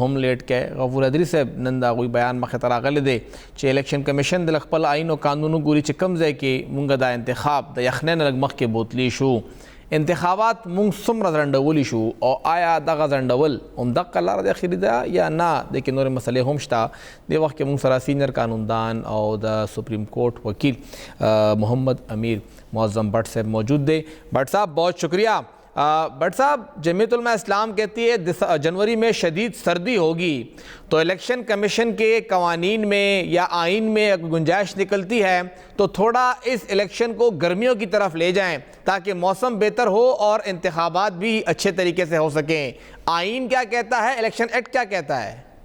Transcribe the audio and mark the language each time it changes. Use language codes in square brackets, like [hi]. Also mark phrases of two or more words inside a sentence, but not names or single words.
[ps] هم لیټ کړئ غفور ادري صاحب نن د هغوی بیان مخې ته راغلی دی چې الیکشن کمیشن د خپل آئین او قانونو ګوري چې کوم ځای کې مونږ دا انتخاب د یخنۍ نه لږ مخکې بوتلی شو انتخابات مونږ څومره ځنډولی شو او آیا دغه ځنډول همدغه لاره د اخري ده یا نه د کې نورې مسلې هم شته دې وخت کې مونږ سره سینئر قانوندان او د سپریم کورٹ وکیل محمد امیر معظم بٹ صاحب موجود دے [ur] بٹ صاحب بہت شکریہ بٹ صاحب جمعیت علماء اسلام کہتی ہے جنوری میں شدید سردی ہوگی تو الیکشن کمیشن کے قوانین میں یا آئین میں اگر گنجائش نکلتی ہے تو تھوڑا اس الیکشن کو گرمیوں کی طرف لے جائیں تاکہ موسم بہتر ہو اور انتخابات بھی اچھے طریقے سے ہو سکیں آئین کیا کہتا ہے الیکشن ایکٹ کیا کہتا ہے